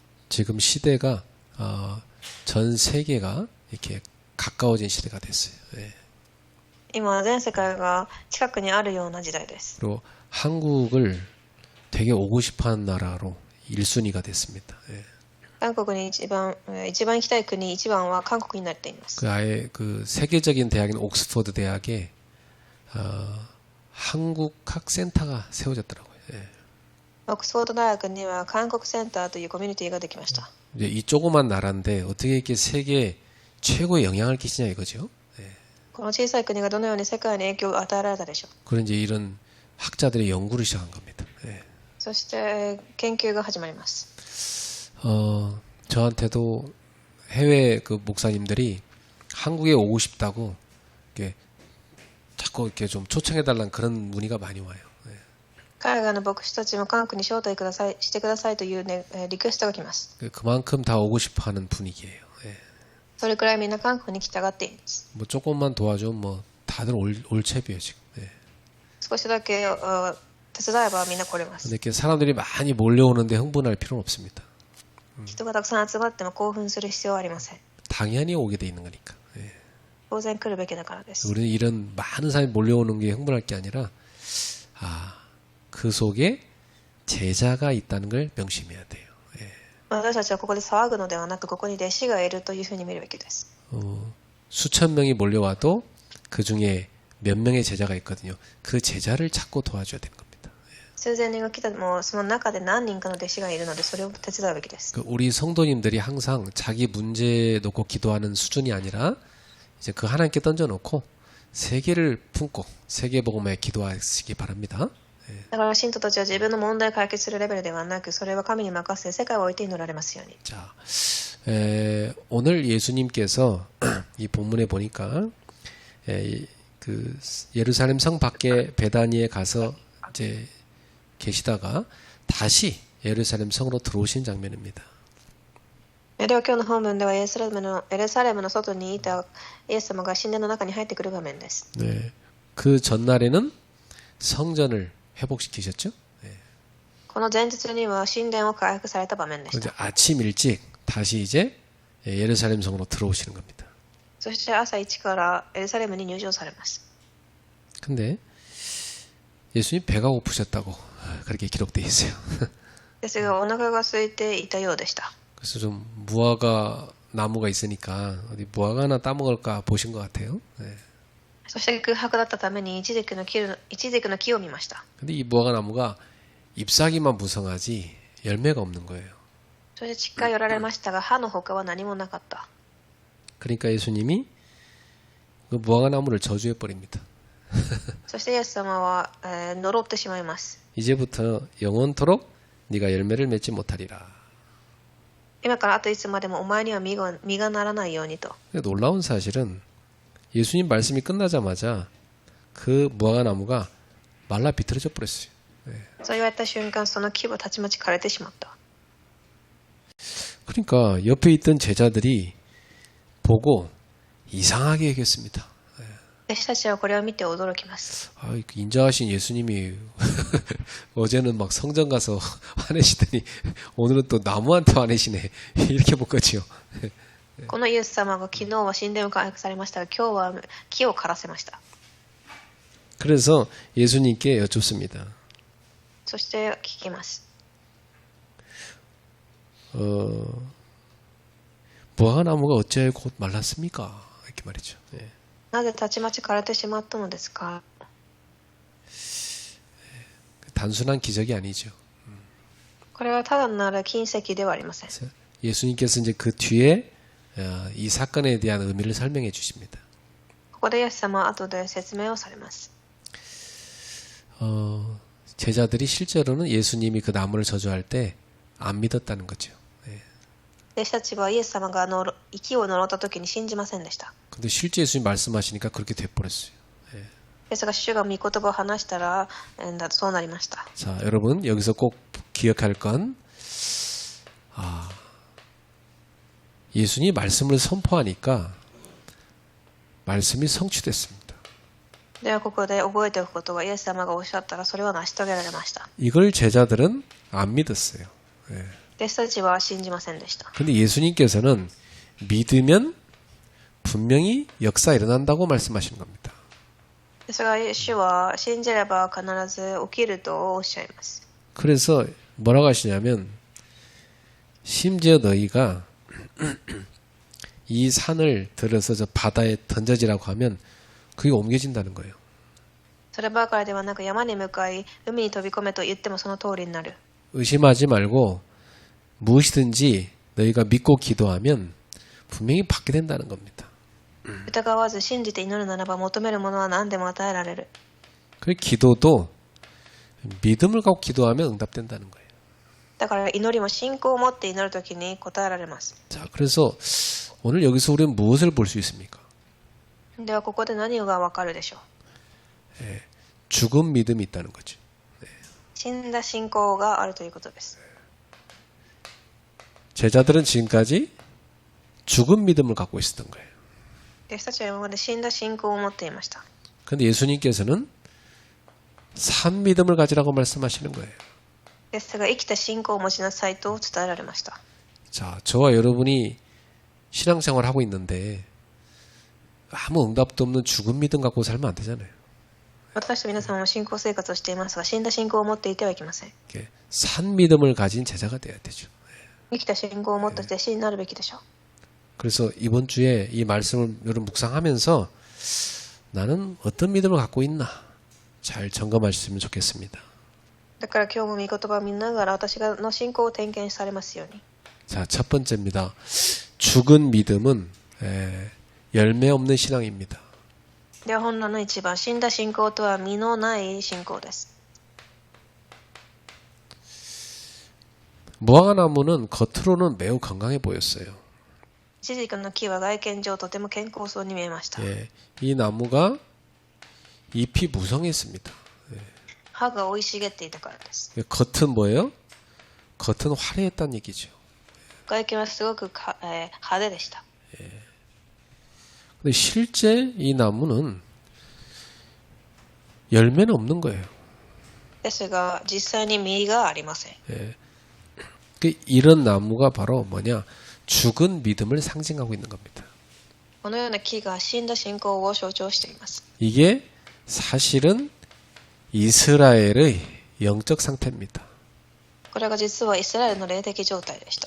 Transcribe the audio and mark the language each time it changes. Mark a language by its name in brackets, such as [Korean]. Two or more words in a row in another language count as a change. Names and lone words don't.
[Korean] 지금 시대가 전 세계가 이렇게 가까워진 시대가 됐어요. 예. [Japanese] 今、全世界が近くにあるような時代です。 [Korean] 그리고 한국을 되게 오고 싶어하는 나라로 1순위가 됐습니다. 예. [Japanese] 韓国に一番行きたい国一番は韓国になっています。 [Korean] 그 아예 그 세계적인 대학인 옥스퍼드 대학에 한국학센터가 세워졌더라고요. 예. [Japanese] オックスフォード大学には韓国センターというコミュニティができました。 [Korean] 이제 이 조그만 나라인데 어떻게 이렇게 세계 최고의 영향을 끼치냐 이거죠. 예. [Japanese] この小さい国がどのように世界に影響を与えられたでしょう。 [Korean] 그런 이제 이런 학자들이 연구를 시작한 겁니다. 예. [Japanese] そして研究が始まります。 [Korean] 저한테도 해외 그 목사님들이 한국에 오고 싶다고 이렇게 자꾸 이렇게 좀 초청해달라는 그런 문의가 많이 와요. 예. [Japanese] 海外の牧師たちも韓国に招待してくださいという、リクエストが来ます。 [Korean] 그만큼 다 오고 싶어하는 분위기예요. 예. [Japanese] それくらいみんな韓国に来たがっています。 [Korean] 뭐 조금만 도와주면 뭐 다들 올 채비예요 지금. 예. [Japanese] 少しだけ手伝えばみんな来れます。 [Korean] 근데 이렇게 사람들이 많이 몰려오는데 흥분할 필요는 없습니다. [Japanese] 人がたくさん集まっても興奮する必要はありません。 [Korean] 당연히 오게 돼 있는 거니까. 예. [Japanese] 当然来るべきだからです。 [Korean] 우리는 이런 많은 사람이 몰려오는 게 흥분할 게 아니라 그 속에 제자가 있다는 걸 명심해야 돼요. 예. [Japanese] 私たちはここで騒ぐのではなく、ここに弟子がいるというふうに見るべきです。 [Korean] 수천 명이 몰려와도 그 중에 몇 명의 제자가 있거든요. 그 제자를 찾고 도와줘야 되는 겁니다. [Japanese] 数千人が来たもその中で何人かの弟子がいるので、それを手伝うべきです。 [Korean] 우리 성도님들이 항상 자기 문제 놓고 기도하는 수준이 아니라 이제 그 하나님께 던져놓고 세계를 품고 세계복음에 기도하시기 바랍니다. [Japanese] だから信徒たちは自分の問題を解決するレベルではなく、それは神に任せ世界を置いて祈られますように。 [Korean] 자, 오늘 예수님께서 이 본문에 보니까 그 예루살렘 성 밖에 베다니에 가서 이제 계시다가 다시 예루살렘 성으로 들어오신 장면입니다. [Japanese] では今日の本文ではエルサレムの外にいたイエス様が神殿の中に入ってくる場面です。 [Korean] 네, 그 전날에는 성전을 회복시키셨죠? 네. [Japanese] この前日には神殿を回復された場面でし [Korean] 이제 [Japanese] た。 [Korean] 아침 일찍 다시 이제 예루살렘 성으로 들어오시는 겁니다. [Japanese] そして朝一からエルサレムに入場されます。 [Korean] 근데 예수님 배가 고프셨다고 그렇게 기록되어 있어요. [Japanese] ですがお腹が空いていたようでした。 [Korean] 그래서 좀 무화과 나무가 있으니까 어디 무화과 하나 따먹을까 보신 것 같아요. 네. [Japanese] そして空白だったためにイチジクの木を見ました。 [Korean] 근데 이 무화과 나무가 잎사귀만 무성하지 열매가 없는 거예요. [Japanese] そして近寄られましたが、葉の他は何もなかった。 [Korean] 그러니까 예수님이 그 무화과 나무를 저주해 버립니다. [Japanese] そしてイエス様は、呪ってしまいます。 [Korean] 이제부터 영원토록 네가 열매를 맺지 못하리라. [Japanese] 今からあといつまでもお前には実がならないようにと。 [Korean] 놀라운 사실은 예수님 말씀이 끝나자마자 그 무화과 나무가 말라 비틀어져 버렸어요. [Japanese] そう言われた瞬間、その木はたちまち枯れてしまった。 [Korean] 그러니까 옆에 있던 제자들이 보고 이상하게 여겼습니다. [Japanese] 弟子たちはこれを見て驚きます。 [Korean] 인자하신 예수님이 어제는 막 성전 가서 화내시더니 오늘은 또 나무한테 화내시네. 이렇게 본 거죠. [Japanese] このイエス様が昨日は神殿を回復されましたが、今日は木を枯らせました。 [Korean] 그래서 예수님께 여쭙습니다. [Japanese] そして聞きます。 [Korean] 무화과 나무가 어찌하여 곧 말랐습니까? 이렇게 말이죠. 예. [Japanese] なぜたちまち枯れてしまったのですか。 [Korean] 단순한 기적이 아니죠. [Japanese] これはただなる奇跡ではありません。 [Korean] 예수님께서 이제 그 뒤에 이 사건에 대한 의미를 설명해 주십니다. [Japanese] ここでイエス様は後で説明をされます。 [Korean] 제자들이 실제로는 예수님이 그 나무를 저주할 때 안 믿었다는 거죠. [Japanese] 弟子たちはイエス様が息を呪った時に信じませんでした。 [Korean] 근데 실제 예수님 말씀하시니까 그렇게 돼버렸어요. [Japanese] ですが主が御言葉を話したらそうなりました。 [Korean] 자, 여러분 여기서 꼭 기억할 건 예수님이 말씀을 선포하니까 말씀이 성취됐습니다. [Japanese] ではここで覚えておくことは、イエス様がおっしゃったらそれを成し遂げられました。 [Korean] 이걸 제자들은 안 믿었어요. [Japanese] 弟弟子たちは信じませんでした。 [Korean] 근데 예수님께서는 믿으면 분명히 역사 일어난다고 말씀하시는 겁니다. [Japanese] ですが、イエスは信じれば必ず起きるとおっしゃいます。 [Korean] 그래서 뭐라고 하시냐면 심지어 너희가 이 산을 들어서 저 바다에 던져지라고 하면 그게 옮겨진다는 거예요. [Japanese] そればかりではなく山に向かい海に飛び込めと言ってもその通りになる。 [Korean] 의심하지 말고 무엇이든지 너희가 믿고 기도하면 분명히 받게 된다는 겁니다. [Japanese] 疑わず信じて祈るならば求めるものは何でも与えられる。 [Korean] 그 기도도 믿음을 갖고 기도하면 응답된다는 거예요. [Japanese] だから祈りも信仰を持って祈るときに答えられます。 [Korean] 자, 그래서 오늘 여기서 우리는 무엇을 볼 수 있습니까? [Japanese] ではここで何がわかるでしょう。 [Korean] 죽은 믿음이 있다는 거죠. [Japanese] 死んだ信仰があるということです。 [Korean] 제자들은 지금까지 죽은 믿음을 갖고 있었던 거예요. [Japanese] 弟子たちは今まで死んだ信仰を持っていました。 [Korean] 그런데 예수님께서는 산 믿음을 가지라고 말씀하시는 거예요. [Japanese] ですが生きた信仰を持ちなさいと伝えられました。 [Korean] 자, 저와 여러분이 신앙생활을 하고 있는데 아무 응답도 없는 죽은 믿음 갖고 살면 안 되잖아요. [Japanese] 私と皆さんも信仰生活をしていますが、死んだ信仰を持っていてはいけません。 [Korean] 이렇게 산 믿음을 가진 제자가 돼야 되죠. [Japanese] 生きた信仰を持った弟子になるべきでしょう。 [Korean] 그래서 이번 주에 이 말씀을 여러분 묵상하면서 나는 어떤 믿음을 갖고 있나 잘 점검하셨으면 좋겠습니다. [Japanese] だから今日も御言葉を見ながら私の信仰を点検されますように。 [Korean] 자, 첫 번째입니다. 죽은 믿음은 열매 없는 신앙입니다. [Japanese] では本論の一番、死んだ信仰とは実のない信仰です。 [Korean] 무화과나무는 겉으로는 매우 건강해 보였어요. [Japanese] イチジクの木は外見上とても健康そうに見えました。 [Korean] 예, 이 나무가 잎이 무성했습니다. [Japanese] 葉が生い茂っていたからです。 [Korean] 겉은 뭐예요? 겉은 화려했다는 얘기죠. [Japanese] 外見はすごく派手でした。 [Korean] 근데 실제 이 나무는 열매는 없는 거예요. [Japanese] ですが実際に実がありません。 [Korean] 예. 이런 나무가 바로 뭐냐? 죽은 믿음을 상징하고 있는 겁니다. [Japanese] このような木が死んだ信仰を象徴しています。 [Korean] 이게 사실은 이스라엘의 영적 상태입니다. [Japanese] これが実はイスラエルの霊的状態でした。